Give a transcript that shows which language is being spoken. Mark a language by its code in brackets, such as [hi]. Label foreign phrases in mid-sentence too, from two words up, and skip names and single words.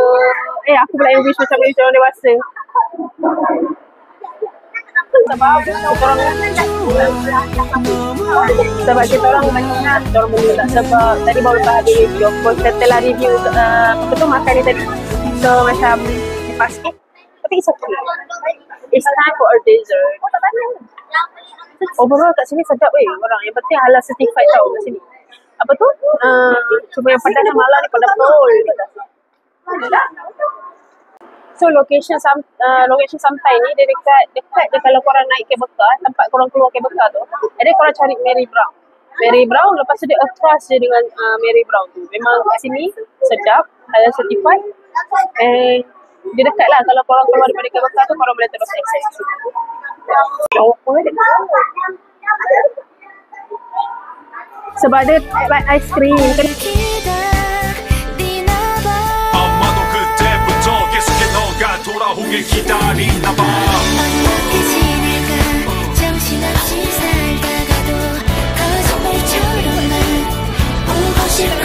[ms] Aku pula yang wish macam orang dewasa. Sebab kita orang banyak kita orang beli tak, sebab tadi baru lepas habis review. Kita telah review apa tu makan ni tadi. So macam lepas sikit. Tapi [en] it's okay. It's time for a dessert. [ms] Overall kat sini sedap orang. Yang penting [en] halal certified [ms] tau kat sini. Apa tu? Cuma yang pedas malah ni pada pol. [en] So location [ms] Sampai ni dia dekat dia kalau korang naik [en] kabel car, [ms] tempat korang keluar [en] kabel car [ms] tu, ada korang cari Mary Brown. Mary Brown, lepas tu dia across je dengan Mary Brown tu. Memang kat sini sedap, [en] halal certified. [ms] And dia dekat lah, kalau korang keluar daripada [en] kabel car [ms] tu, korang boleh terus access. Sebab dia [en] like ice cream. [ko] 돌아오길 기다리나 봐. 완벽해진 내가 정신없이 살다가도 거짓말처럼만 오고 싶고